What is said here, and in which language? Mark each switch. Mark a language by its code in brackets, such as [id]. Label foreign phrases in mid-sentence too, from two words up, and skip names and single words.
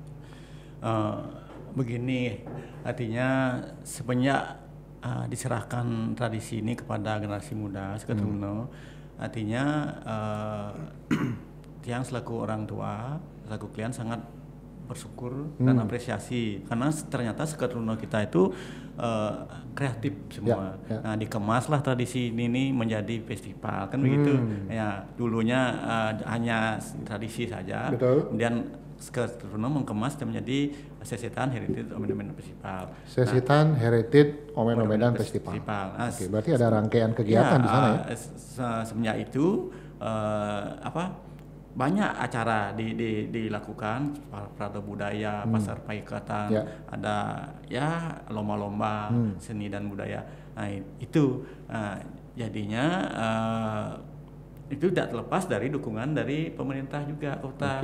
[id] Begini, artinya semenjak diserahkan tradisi ini kepada generasi muda Sekedruno, artinya yang selaku orang tua, selaku klien sangat bersyukur dan apresiasi karena ternyata Sekedruno kita itu kreatif semua. Nah dikemaslah tradisi ini menjadi festival kan begitu. Ya dulunya hanya tradisi saja. Betul. Kemudian Sekertono mengemas dan menjadi Sesetan Heritage Omen-Omedan Festival. Sesetan Heritage Omen-Omedan Festival. Nah, Oke, berarti ada rangkaian kegiatan di sana ya? Semenjak itu banyak acara dilakukan, Prada Budaya, Pasar Paikatan, ada ya lomba-lomba seni dan budaya. Nah itu jadinya itu tidak terlepas dari dukungan dari pemerintah juga kota.